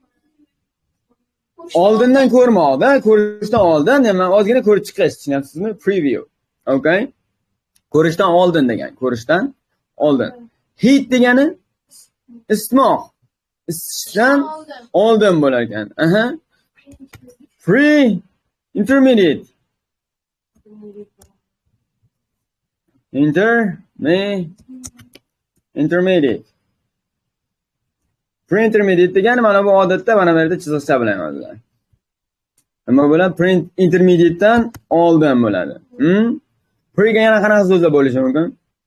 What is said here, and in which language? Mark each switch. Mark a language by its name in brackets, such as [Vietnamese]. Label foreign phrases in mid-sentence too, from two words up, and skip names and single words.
[Uzbek] Oldindan ko'rmoqda, ko'rishdan oldin, nima ozgina ko'rib chiqish, tushunasizmi? [English] Preview. Okay? [Uzbek] Ko'rishdan oldin degan, ko'rishdan oldin. Heat degani isitmoq. Isitishdan oldin bo'lar ekan. Intermediate. Intermediate. Pre-intermediate degani mana bu odatda mana bu yerda chiziqcha bilan yoziladi. Nima bo'ladi? Pre-intermediatedan oldin bo'ladi. Pre ga yana qanaqa so'zlar bo'lishi mumkin?